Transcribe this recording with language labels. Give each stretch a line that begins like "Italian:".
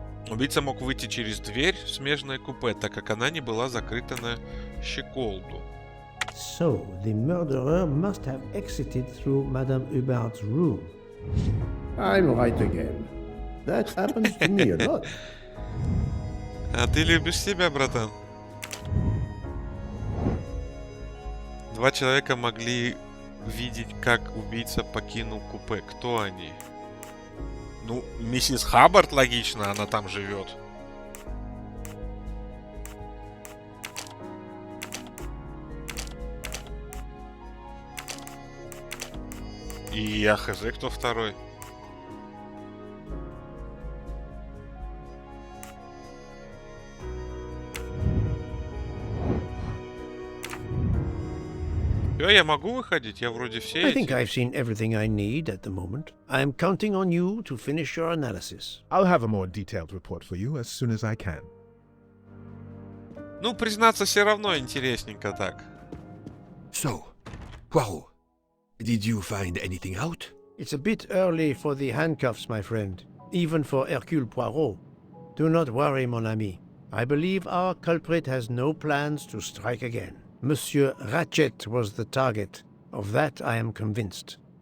Russian: Убийца мог выйти через дверь в смежное купе, так как она не была закрыта на щеколду.
English: So, the murderer must have exited through Madame Hubbard's room. I'm right again. That happens to me a lot.
Russian: А ты любишь себя, братан? Два человека могли видеть, как убийца покинул купе. Кто они? Ну, миссис Хаббард, логично, она там живет. И я хз, кто второй. Я могу выходить? Я вроде все
English: I
Russian: эти...
English: think I've seen everything I need at the moment. I'm counting on you to finish your analysis. I'll have a more detailed report for you as soon as I can.
Russian: Ну, признаться, все равно интересненько так.
English: So, Poirot, did you find anything out? It's a bit early for the handcuffs, my friend. Even for Hercule Poirot. Do not worry, mon ami. I believe our culprit has no plans to strike again. Monsieur Ratchet was the target. Of that I am convinced.